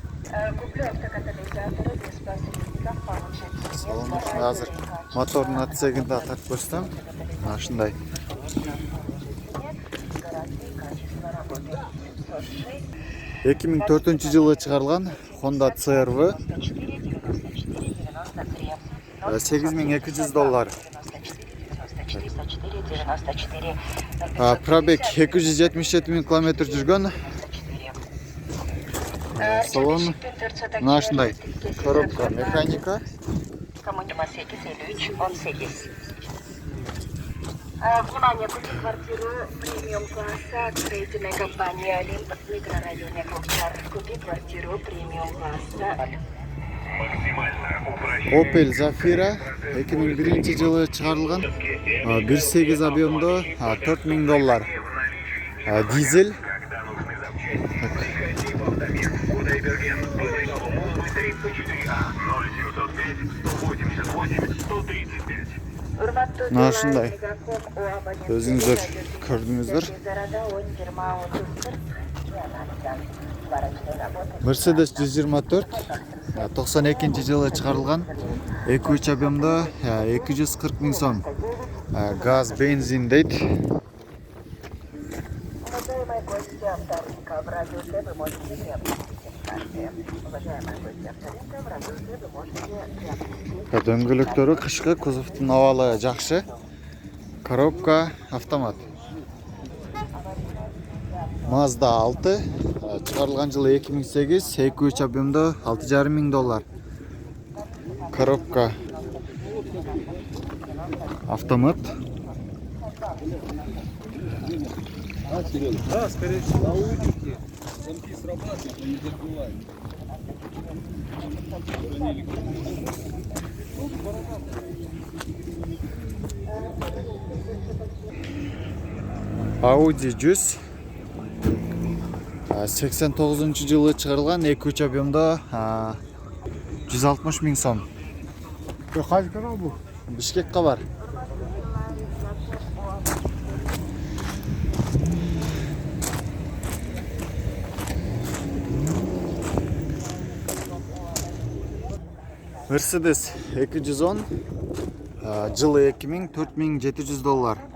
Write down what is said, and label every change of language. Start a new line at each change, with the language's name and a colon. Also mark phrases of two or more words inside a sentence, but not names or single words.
Russian: Куплю автокатализаторы без посредников, получите.
Kyrgyz: Салонда азыр мотордун отсегин да тартып көрсөтөм. Мына ушундай. 2004 жылы чыгарылган Honda CR-V $8200. Пробег 277 000 км жүргөн. Салон мына ушундай.
Russian: Коробка механика. Коммунима 85318. Внимание, купить квартиру премиум класса от строительной компании «Олимп» в микрорайоне Кокчар. Купи квартиру премиум класса.
Kyrgyz: Opel Zafira 2001 жылы чыгарылган 1.8 объемдо $4000. Дизель. Мына ушундай. Өзүңүздөр көрдүңүздөр. Mercedes 124 92 жылы чыгарылган 2.3 объемдо 240 000 сом. Газ, бензин дейт.
Russian: Уважаемые гости авторынка, в радиусе вы можете приобрести карты. Уважаемые гости авторынка, в радиусе вы можете приобрести.
Kyrgyz: Дөңгөлөктөрү кышкы, кузовдун абалы жакшы.
Russian: Коробка автомат.
Kyrgyz: Mazda 6 чыгарылган жылы 2008 2.3 объемдо $6500.
Russian: Коробка автомат. Да, скорее всего, научите. Замки срабатывают, но не закрывают.
Kyrgyz: Audi 100 89 жылы чыгарылган 2.3 объемдо 160 000 сом. Кайсы канал bu? Бишкекке бар. Mercedes 210 жылы 2000 $4700.